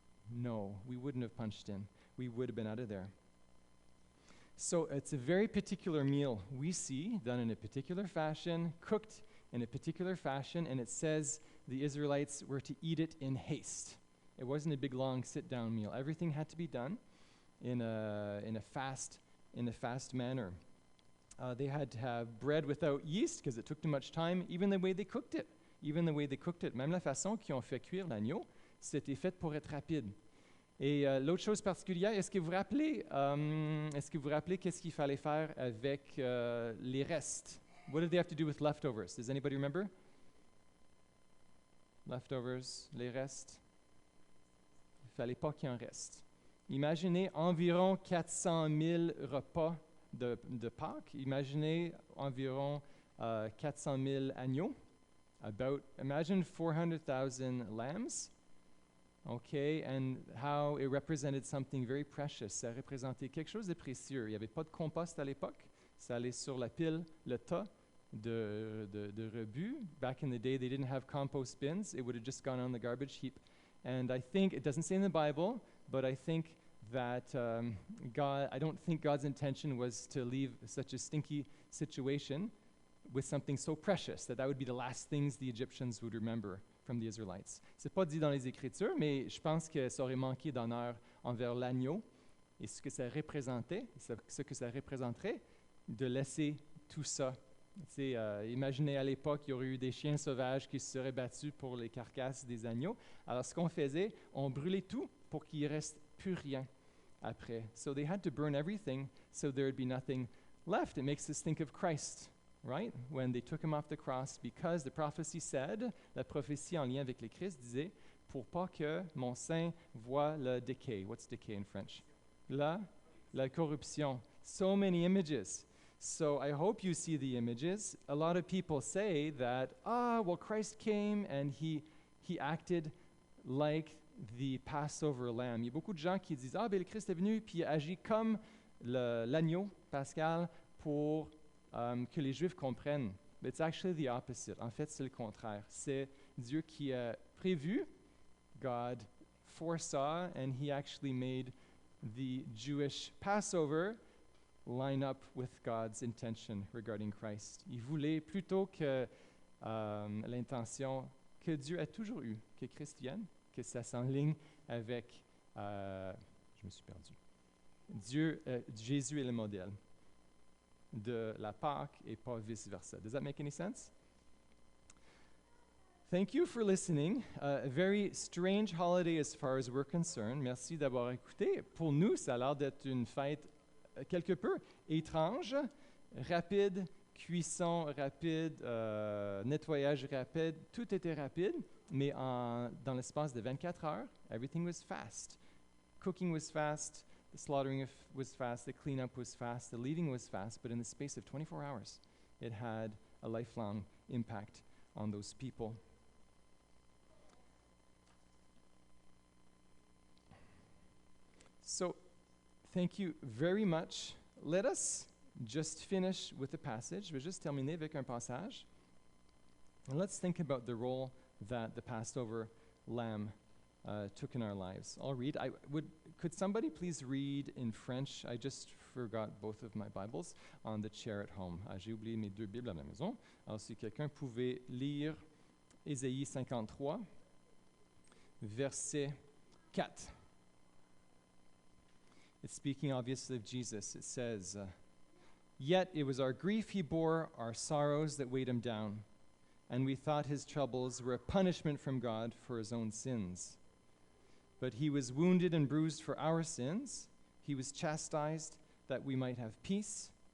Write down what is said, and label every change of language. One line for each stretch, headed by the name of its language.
English: No, we wouldn't have punched in. We would have been out of there. So it's a very particular meal we see, done in a particular fashion, cooked in a particular fashion, and it says the Israelites were to eat it in haste. It wasn't a big, long sit-down meal. Everything had to be done in a fast manner. They had to have bread without yeast because it took too much time, even the way they cooked it.
French: Même la façon qu'ils ont fait cuire l'agneau, c'était fait pour être rapide. Et l'autre chose particulière, est-ce que vous vous rappelez qu'est-ce qu'il fallait faire avec les restes?
English: What did they have to do with leftovers? Does anybody remember? Leftovers,
French: les restes. Il ne fallait pas qu'il en reste. Imaginez environ 400 000 repas de Pâques. Imaginez environ 400 000 agneaux.
English: Imagine 400,000 lambs. Okay, and how it represented something very precious.
French: Ça représentait quelque chose de précieux. Il n'y avait pas de compost à l'époque. Ça allait sur la pile, le tas de rebut.
English: Back in the day, they didn't have compost bins. It would have just gone on the garbage heap. And I think, it doesn't say in the Bible, but I think that I don't think God's intention was to leave such a stinky situation with something so precious, that would be the last things the Egyptians would remember from the Israelites.
French: C'est pas dit dans les Écritures, mais je pense que ça aurait manqué d'honneur envers l'agneau et ce que ça représentait, ce que ça représenterait de laisser tout ça. Imaginez à l'époque, il y aurait eu des chiens sauvages qui se seraient battus pour les carcasses des agneaux. Alors ce qu'on faisait, on brûlait tout pour qu'il ne reste plus rien après.
English: So they had to burn everything so there would be nothing left. It makes us think of Christ. Right? When they took him off the cross, because the prophecy said,
French: la prophétie en lien avec le Christ disait, pour pas que mon sein voie le decay.
English: What's decay in French?
French: La corruption.
English: So many images. So I hope you see the images. A lot of people say that, well, Christ came and he he acted like the Passover lamb.
French: Il y a beaucoup de gens qui disent, ah, ben le Christ est venu, puis il a agi comme l'agneau pascal pour que les Juifs comprennent.
English: But it's actually the opposite.
French: En fait, c'est le contraire. C'est Dieu qui a prévu,
English: God foresaw, and he actually made the Jewish Passover line up with God's intention regarding Christ.
French: Il voulait plutôt que l'intention que Dieu a toujours eue, que Christ vienne, que ça s'enligne avec, je me suis perdu. Jésus est le modèle de la Pâque et pas vice-versa.
English: Does that make any sense? Thank you for listening. A very strange holiday as far as we're concerned.
French: Merci d'avoir écouté. Pour nous, ça a l'air d'être une fête quelque peu étrange, rapide, cuisson rapide, nettoyage rapide, tout était rapide, mais dans l'espace de 24 heures,
English: everything was fast. Cooking was fast, the slaughtering was fast, the cleanup was fast, the leaving was fast, but in the space of 24 hours, it had a lifelong impact on those people. So, thank you very much. Let us just finish with the passage.
French: Je vais juste terminer avec un passage.
English: And let's think about the role that the Passover lamb took in our lives. I'll read. Could somebody please read in French? I just forgot both of my Bibles on the chair at home.
French: J'ai oublié mes deux Bibles à la maison. Alors, si quelqu'un pouvait lire Ésaïe 53, verset 4.
English: It's speaking obviously of Jesus. It says, "Yet it was our grief he bore, our sorrows that weighed him down. And we thought his troubles were a punishment from God for his own sins. But he was wounded and bruised for our sins. He was chastised that we might have peace.